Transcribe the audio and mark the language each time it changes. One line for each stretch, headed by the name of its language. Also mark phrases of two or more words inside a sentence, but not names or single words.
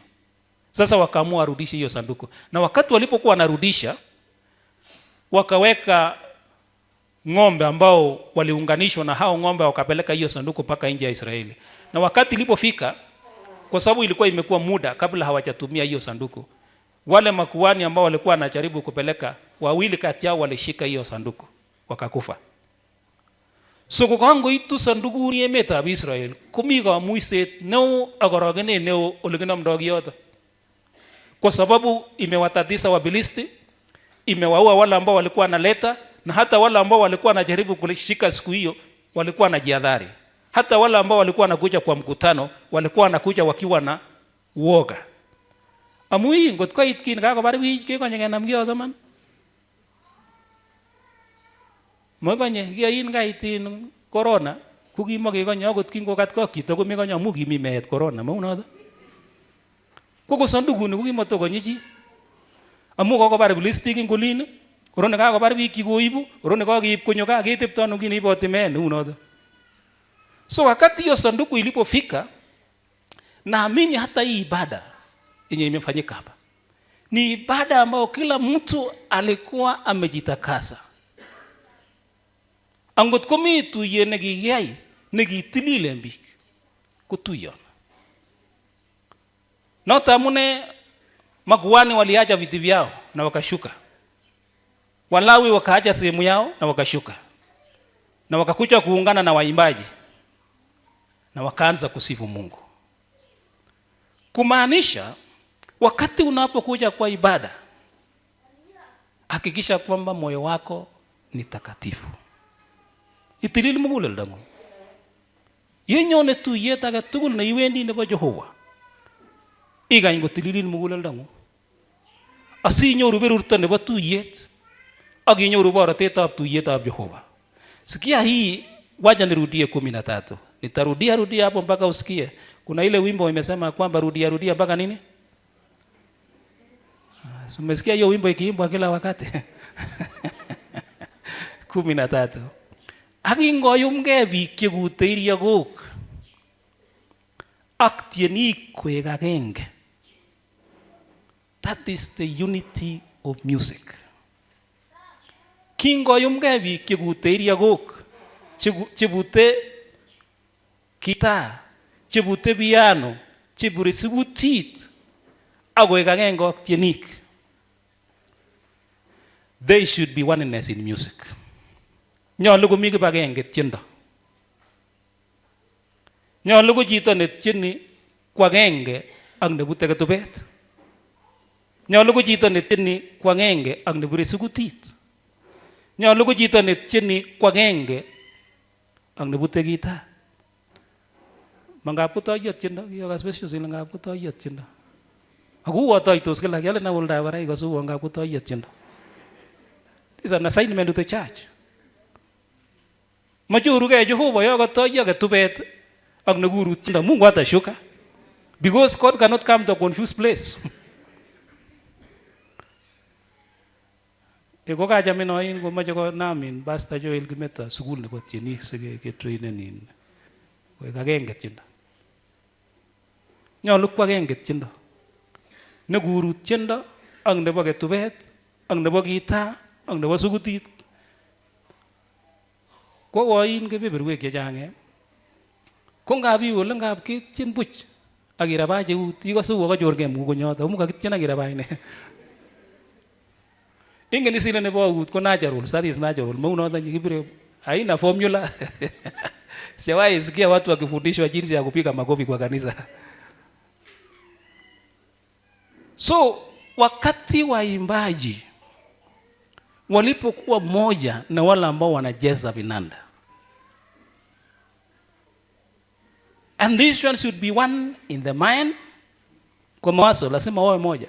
Swahili: Sasa wakaamua warudishe hiyo sanduku. Na wakati walipokuwa wanarudisha, wakaweka ng'ombe ambao waliunganishwa, na hao ng'ombe wakapeleka hiyo sanduku mpaka nje ya Israeli. Na wakati ilipofika, kwa sababu ilikuwa imekuwa muda kabla hawajatumia hiyo sanduku, wale makuhani ambao walikuwa wanajaribu kupeleka, 2 kati yao walishika hiyo sanduku wakakufa.
Kalenjin: So kukango itu sanduku ni emetab Israel komi kamuiset neo ak orogenet neo ole kinomdoi kiyoto.
Swahili: Kwa sababu imewatatiza Wafilisti, imewaua wale ambao walikuwa wanaleta, na hata wale ambao walikuwa wanajaribu kulishika siku hiyo walikuwa wanajihadhari. Hata wale ambao walikuwa wanakuja kwa mkutano walikuwa wanakuja wakiwa na uoga.
Kalenjin: Amui ngot koit kin kakobar biik kekonye kenam kiyoto man. Mokonye kiyoin kaitin corona kukimakekonye akot kingokat kokito komekonye amu kimi meet corona maunoto. Koko sandukuni kokimatokonye chi. Amu kokobar Wafilisti kingolin, korone kakobar biik chikoibu, korone kakeib konyo kaa ketepto ano kiniiboti meet neunoto.
Swahili: So wakati hiyo sanduku ilipofika, naamini hata hii ibada yenye imefanyika hapa ni ibada ambayo kila mtu alikuwa amejitakasa.
Kalenjin: Angot komi tuye nekikiyai nekitililen biik kotuyon. Noto amune
Swahili: makuhani waliacha viti vyao na wakashuka. Walawi wakaacha sehemu yao na wakashuka. Na wakakuja kuungana na waimbaji na wakaanza kusifu Mungu. Kumaanisha wakati unapokuja kwa ibada, hakikisha kwamba moyo wako ni takatifu.
Kalenjin: Itilil muguleldangu. Yenyone tuyet age tugul ne iwendi nebo Jehova, igany kotililil muguleldangu asinyoru berurto nebo tuyet ak inyoru borotetab tuyetab Jehova.
Swahili: Sikia hii, wacha nirudie 13. Nitarudia hapo mpaka usikie. Kuna ile wimbo imesema kwamba rudia mpaka nini? Umesikia hiyo wimbo ikiimbwa kila wakati? 13.
Kalenjin: Akingoyumgei biik chekute iriakok ak tienik koek agenge.
English: That is the unity of music.
Kalenjin: Kingoyumgei biik chekute iriakok, chebute gitaa, chebute piano, chebure sikutit ak koek agenge ak tienik.
English: There should be oneness in music.
Kalenjin: Nyolu komi kibagenge tiendo. Nyolu ko chito netieni ko agenge ak nebute ketubet. Nyolu ko chito netieni ko agenge ak nebure sikutit. Nyolu ko chito netieni ko agenge ak nebute gitaa. Mangap kotoiyot tiendo, kiyokas besho sile ngap kotoiyot tiendo. Aku watoitos kila kiale na ulda bara ikosu ngap kotoiyot tiendo.
English: This is an assignment to the church.
Kalenjin: Machuruge Jehova yo kotoiyo ketubet ak nekuru tiendo.
Swahili: Mungu atashuka.
English: Because God cannot come to a confused place.
Kalenjin: Eko kachame noin komache konamin Pastor Joel Kimeta sukul nebo tienik siketrainen koek agenge tiendo. Nyolu ko agenge tiendo. Nekuru tiendo ak nebo ketubet ak nebo gitaa ak nebo sukutit. Ko woin kebeberwek chechang ko ngap iwe ole ngap ketien buch ak irabache ut ikose uo kachorgei mugonyoto amu kakitien ak irabaine. Ingen isile nebo ut ko natural,
English: that is natural.
Kalenjin: Maunoto kibire
Swahili: haina formula. Sijawahi sikia watu wakifundishwa jinsi ya kupiga makofi kwa kanisa. So wakati waimbaji walipokuwa moja na wale ambao wanacheza vinanda,
English: and this one should be one in the mind,
Swahili: kwa mawazo lazima wawe moja.